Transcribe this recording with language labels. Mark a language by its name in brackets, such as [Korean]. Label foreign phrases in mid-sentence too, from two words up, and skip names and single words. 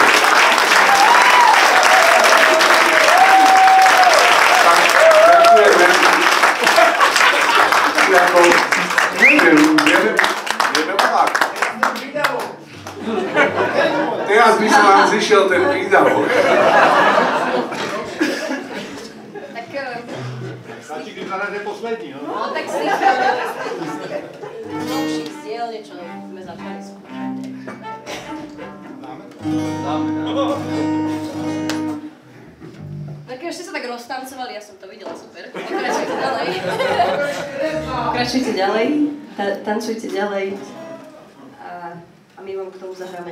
[Slovak] Teraz by sa vám zišiel ten výdavok. Tak... [Czech] Stačí, když zahrajete poslední, no? No, tak slyšel. [Slovak] Novších zdieľ niečo sme začali skúšať. Dáme. Tak ešte sa tak roztancovali, ja som to videla, super. Pokračujte ďalej. Pokračujte ďalej, tancujte ďalej a my vám k tomu zahráme.